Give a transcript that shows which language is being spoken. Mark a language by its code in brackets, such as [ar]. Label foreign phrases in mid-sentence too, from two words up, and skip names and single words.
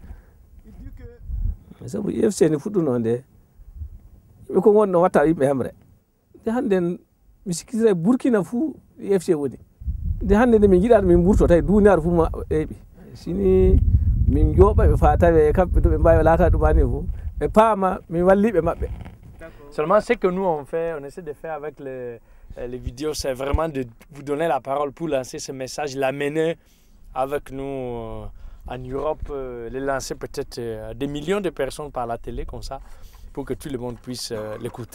[ff] sabu IFC ni fuɗɗuno nde yimɓe ko gonno watta yimɓe hemre nde hannde mi sikkitira e Burkina fuu IFC woni nde hannde nde min jiiɗaɗo min ɓurto tawi duniyaru fuu ma ɗeyɓi sini min jooɓa ɓe fa tawe kamɓe to ɓe mbawi laata ɗumani fuu ɓe paama min walliɓe maɓɓe. [fr] Seulement ce que nous on essaie de faire avec les vidéos, c'est vraiment de vous donner la parole pour lancer ce message, l'amener avec nous en Europe, les lancer peut-être à des millions de personnes par la télé comme ça, pour que tout le monde puisse l'écouter.